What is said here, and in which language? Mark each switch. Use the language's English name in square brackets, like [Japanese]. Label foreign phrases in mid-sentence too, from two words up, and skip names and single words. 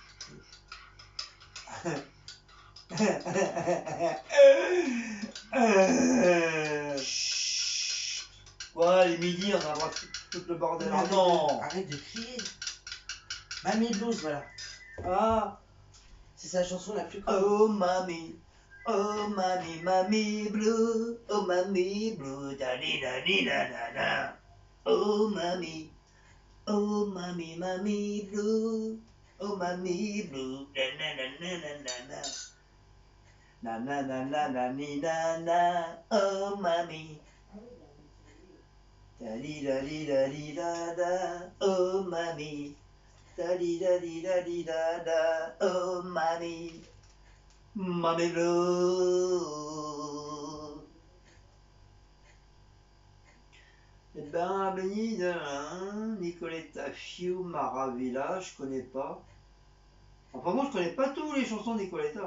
[French] Ouais, les midi, on a droit tout le bordel. Oh non! Arrête de crier. Mamie Blues, voilà. Ah! C'est sa chanson la plus connue. Oh mamie, mamie blue, oh mamie blue, da di da di da da da. Oh mamie blue, oh mamie blue, da da da da da da da. Na na na na na ni na na, oh mamie. Da di da di da di da da, oh mamie. Da di da di da di da da, oh mamie. Mamie blue. Eh ben, Béni de Nicoletta Fiu Maravilla, je connais pas. Enfin, moi, je connais pas tous les chansons de Nicoletta.